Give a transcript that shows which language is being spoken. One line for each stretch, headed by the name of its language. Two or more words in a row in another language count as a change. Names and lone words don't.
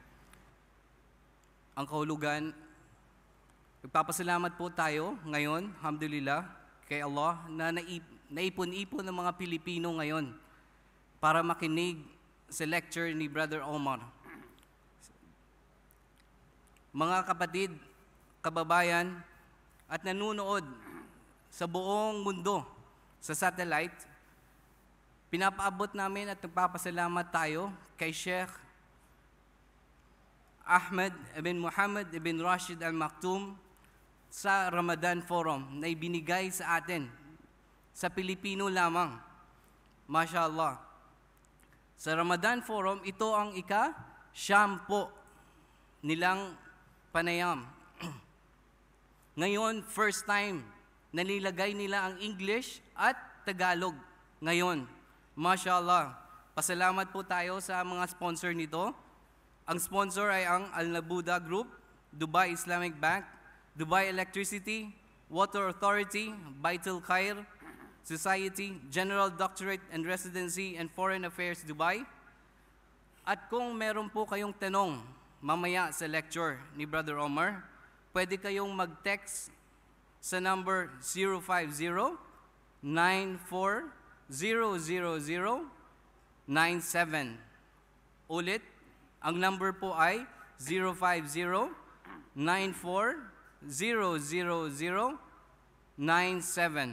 Filipino: Ang kahulugan, nagpapasalamat po tayo ngayon, alhamdulillah, kay Allah na naipon-ipon ng mga Pilipino ngayon para makinig sa lecture ni Brother Omar. Mga kapatid, kababayan, at nanunood sa buong mundo sa satellite, pinapaabot namin at nagpapasalamat tayo kay Sheikh Ahmed ibn Mohammed ibn Rashid Al Maktoum sa Ramadan Forum na ibinigay sa atin sa Pilipino lamang. MashaAllah. Sa Ramadan Forum, ito ang ika-10 nilang panayam. Ngayon,
English: first time,
Filipino: nalilagay nila ang English at Tagalog. Ngayon, mashallah, pasalamat po tayo sa mga sponsor nito. Ang sponsor ay ang Al-Nabuda Group, Dubai Islamic Bank, Dubai Electricity, Water Authority, Baitul Khair Society, General Doctorate and Residency and Foreign Affairs Dubai. At kung meron po kayong tanong mamaya sa lecture ni Brother Omar, pwede kayong mag-text sa number 050-94-000-97. Ulit, ang number po ay 050-94-000-97.